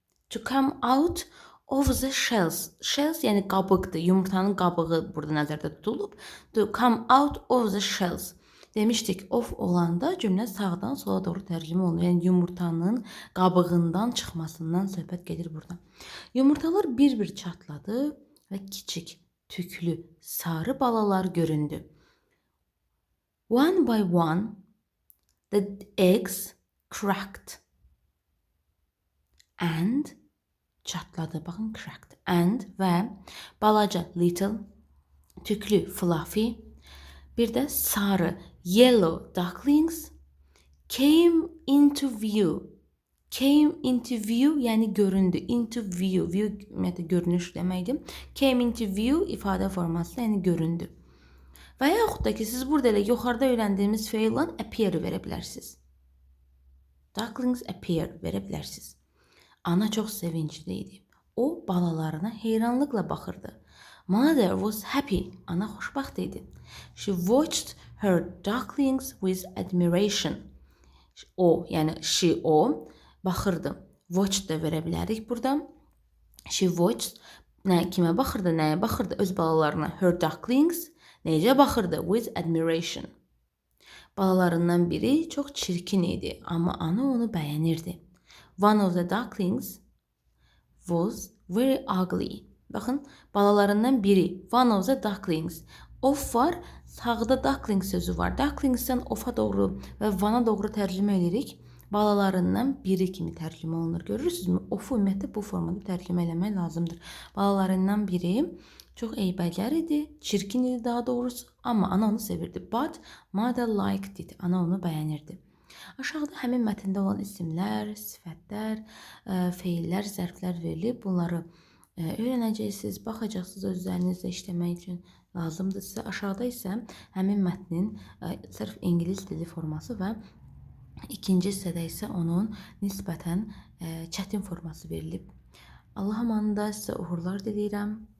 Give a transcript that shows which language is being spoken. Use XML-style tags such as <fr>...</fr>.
<en>To come out of the shells.</en> <az>Shells yəni qabıqdır. Yumurtanın qabığı burada nəzərdə tutulub.</az> <en>To come out of the shells.</en> <az>Demişdik, of olanda cümlə sağdan sola doğru tərcümə olunur. Yəni yumurtanın qabığından çıxmasından söhbət gedir burada. Yumurtalar bir-bir çatladı və kiçik, tüklü, sarı balalar göründü.</az> <en>One by one, the eggs cracked. And</en> <az>çatladı, baxın,</az> <en>cracked. And</en> <az>və balaca,</az> <en>little, tüklü, fluffy,</en> <az>bir də sarı,</az> <en>yellow ducklings came into view. Came into view,</en> <az>yəni göründü. Into view, view görünüş deməkdir.</az> <en>Came into view</en> <az>ifadə forması, yəni göründü. Və yaxud da ki, siz burada elə yuxarıda öyrəndiyimiz feillə appear verə bilərsiniz.</az> <en>Ducklings appear</en> <az>verə bilərsiniz. Ana çox sevincli idi. O balalarına heyranlıqla baxırdı.</az> <en>Mother was happy.</en> <az>Ana xoşbəxt idi.</az> <en>She watched her ducklings with admiration.</en> <az>O, yəni o baxırdı. Watched da verə bilərik burada.</az> <en>She watched,</en> <az>kimə baxırdı, nəyə baxırdı? Öz balalarına.</az> <en>Her ducklings</en> <az>necə baxırdı?</az> <en>With admiration.</en> <az>Balalarından biri çox çirkin idi, amma ana onu bəyənirdi.</az> <en>One of the ducklings was very ugly.</en> <az>Baxın, balalarından biri.</az> <en>One of the ducklings.</en> <az>Of var, sağda duckling sözü var. Ducklingsdən ofa doğru və vana doğru tərcümə edirik. Balalarından biri kimi tərcümə olunur. Görürsünüzmü? Of-u ümumiyyətlə bu formada tərcümə eləmək lazımdır. Balalarından biri çox eybəcər idi, çirkin idi daha doğrusu, amma ana onu sevirdi.</az> <en>But mother liked it.</en> <az>Ana onu bəyənirdi. Aşağıda həmin mətndə olan isimlər, sifətlər, feillər, zərflər verilib. Bunları öyrənəcəksiniz, baxacaqsınız özlərinizlə işləmək üçün lazımdır sizə. Aşağıda isə həmin mətnin sırf ingilis dili forması və ikinci hissədə isə onun nisbətən çətin forması verilib. Allah amanında sizə uğurlar diləyirəm.</az>